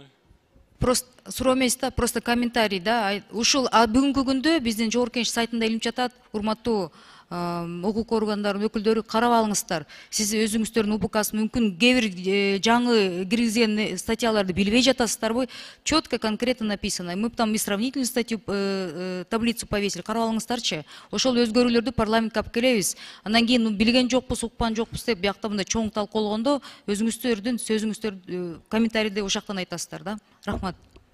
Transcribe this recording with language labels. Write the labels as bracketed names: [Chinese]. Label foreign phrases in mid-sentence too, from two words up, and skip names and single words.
[Kyrgyz] Просто суроо эмес да, просто комментарий да. Ушул бүгүнкү күндө биздин Жогорку Кеңеш сайтында илинип жатат. Урматтуу укук органдарынын өкүлдөрү, карап алыңыздар. Сиз өзүңүздөрдүн УПКсын мүмкүн кээ бир жаңы киргизген статьяларды билбей жатасыздарбы? [Russian] Четко, конкретно написано. Мы там и сравнительную статью, таблицу повесили. [Kyrgyz] Карап алыңыздарчы. Ошол өзгөрүүлөрдү парламентке алып келебиз. Андан кийин билген жокпуз, уккан жокпуз деп биякта мындай чоң талкуулогондо өзүңүздөрдүн сөзүңүздөрдү комментарийде ошол жактан айтасыздар да. Рахмат.